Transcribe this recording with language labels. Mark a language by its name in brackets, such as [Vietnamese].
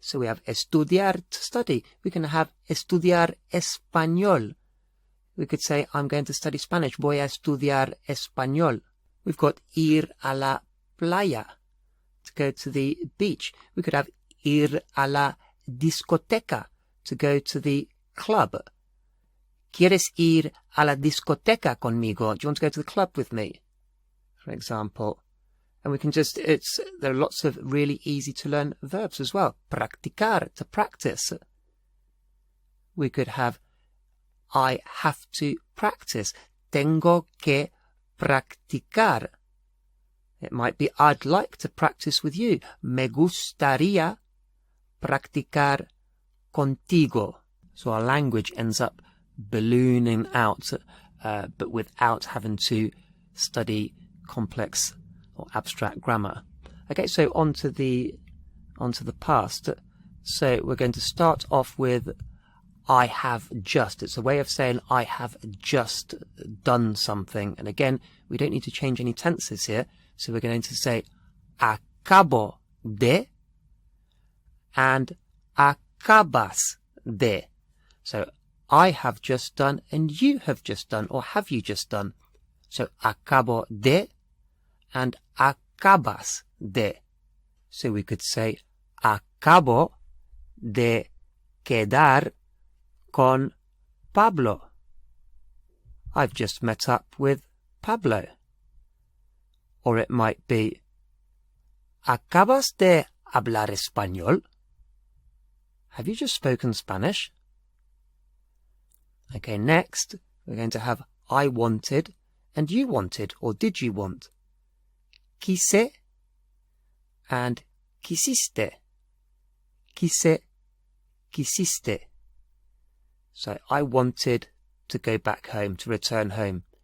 [English] So we have estudiar, to study. We can have [Spanish] estudiar español. [English] We could say, I'm going to study Spanish. [Spanish] Voy a estudiar español. [English] We've got [Spanish] ir a la playa, [English] to go to the beach. We could have [Spanish] ir a la discoteca, [English] to go to the club. [Spanish] ¿Quieres ir a la discoteca conmigo? [English] Do you want to go to the club with me? For example. And we can just, there are lots of really easy to learn verbs as well. Practicar, to practice. We could have, I have to practice. [Spanish] Tengo que practicar. [English] It might be, I'd like to practice with you. [Spanish] Me gustaría practicar contigo. [English] So our language ends up ballooning out, but without having to study complex or abstract grammar. Okay, so on to the past. So we're going to start off with I have just. It's a way of saying I have just done something. And again, we don't need to change any tenses here. So we're going to say acabo de and acabas de. So I have just done and you have just done, or have you just done? [Spanish] So acabo de and acabas de. [English] So we could say [Spanish] acabo de quedar con Pablo. [English] I've just met up with Pablo. Or it might be, [Spanish] ¿acabas de hablar español? [English] Have you just spoken Spanish? Okay, next we're going to have I wanted and you wanted, or did you want? [Spanish] Quise and quisiste. Quise, quisiste. [English] So I wanted to go back home, to return home.